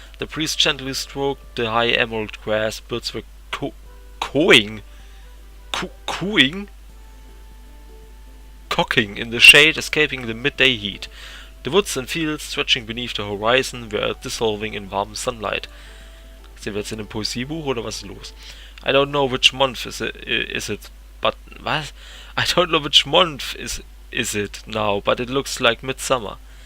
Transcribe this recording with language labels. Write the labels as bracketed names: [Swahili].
[English] The breeze gently stroked the high emerald grass. Birds were cooing cocking in the shade, escaping the midday heat. The woods and fields stretching beneath the horizon were dissolving in warm sunlight. [German] Sind wir jetzt in einem Poesiebuch oder was ist los? [English] I don't know which month is it, but what? I don't know which month is it now, but it looks like midsummer.